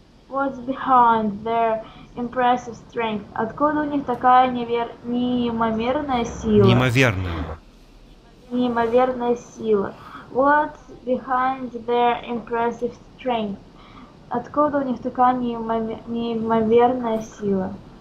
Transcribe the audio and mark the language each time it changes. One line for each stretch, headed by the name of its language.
English: What's behind their impressive strength?
Russian: Откуда у них такая неимоверная сила? Неимоверная сила.
English: What's behind their impressive strength?
Russian: Откуда у них такая неимоверная сила?